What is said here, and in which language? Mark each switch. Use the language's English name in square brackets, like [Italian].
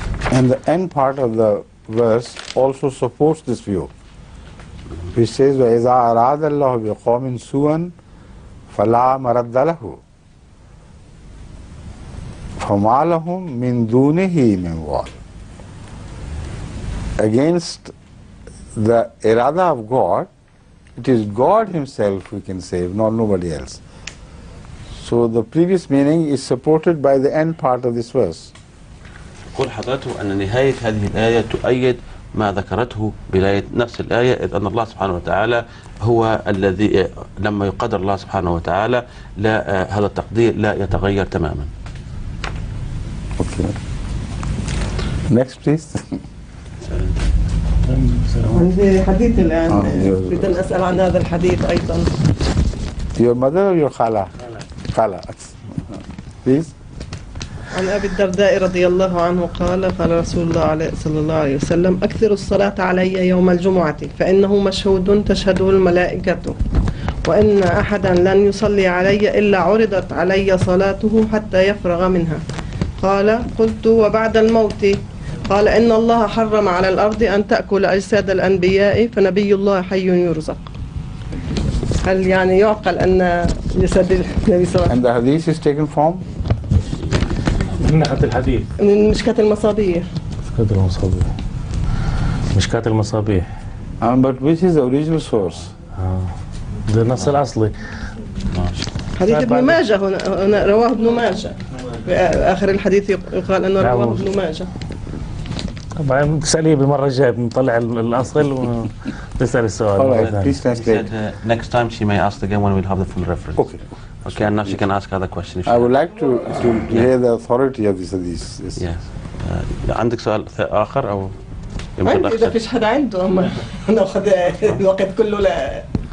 [English] And the end part of the verse also supports this view, which says [Arabic] وَإِذَا أَرَادَ اللَّهُ بِقَوْمٍ سُوءًا فَلَا مَرَدَّ لَهُ فَمَا لَهُم مِّن دُونِهِ مِن وَالٍ. [English] Against the irada of God, it is God Himself who can save, not nobody else. So the previous meaning is supported by the end part of this verse. [Arabic] يقول حضرته أن نهاية هذه الآية تؤيد ما ذكرته بداية نفس الآية، إذ أن الله سبحانه وتعالى هو الذي لما يقدر الله سبحانه وتعالى لا هذا التقدير لا يتغير تماما. [English] Okay. Next please. [Arabic] عندي حديث الآن أريد أن أسأل عن هذا الحديث أيضا. [English] Your mother or your khala? Khala. Please. [Arabic] عن أبي الدرداء رضي الله عنه قال قال رسول الله صلى الله عليه وسلم أكثر الصلاة علي يوم الجمعة فإنه مشهود تشهده الملائكة وإن أحدا لن يصلي علي إلا عرضت علي صلاته حتى يفرغ منها. قال قلت وبعد الموت؟ قال إن الله حرم على الأرض أن تأكل أجساد الأنبياء فنبي الله حي يرزق. هل يعني يعقل أن جسد النبي صلى الله عليه وسلم؟ [English] And the hadith is taken from? [Arabic] من ناحية الحديث من مشكاة المصابيح. مشكاة المصابيح. [English] But which is the original source? [Arabic] ده النص الأصلي. حديث ابن ماجه هنا رواه ابن ماجه. في آخر الحديث يقال أنه رواه ابن ماجه. طبعا تسأليه بالمرة الجاية بنطلع الأصل وتسأل السؤال. [English] Alright, please translate. Next time she may ask again when we'll have the full reference. Okay. Okay, and now she can ask other questions. I would like to hear the authority of this hadith. Yes. [Arabic] عندك سؤال آخر أو؟ عندي إذا فيش حدا عنده أما نأخذ الوقت كله لا.